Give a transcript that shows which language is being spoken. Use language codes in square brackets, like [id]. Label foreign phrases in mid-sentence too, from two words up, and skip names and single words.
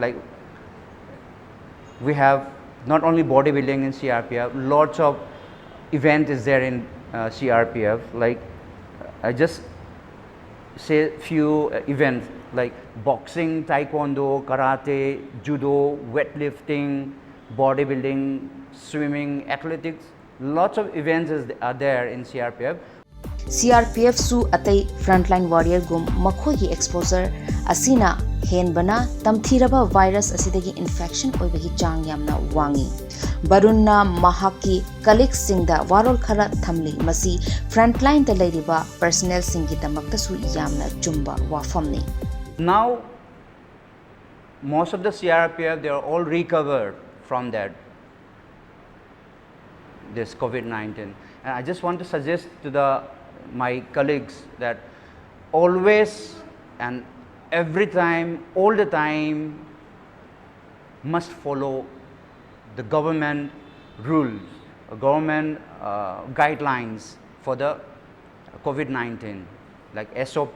[en] Like we have not only bodybuilding in CRPF, lots of event is there in CRPF. Like I just say few events like boxing, taekwondo, karate, judo, weightlifting, bodybuilding, swimming, athletics. Lots of events are there in CRPF. [mni] CRPF su atai [en] frontline warrior [mni] gum makhogi exposure asina henbana tamthiraba virus asidagi infection oibagi chang yamna wangi barunna mahaki colleagues singda warol khara thamli masi frontline ta leiriba personnel singi damakta su yamna chumba wafamni. [en] Now most of the CRPF, they are all recovered from this COVID-19, and I just want to suggest to my colleagues that always and every time, all the time, must follow the government rules, government guidelines for the COVID-19, like SOP.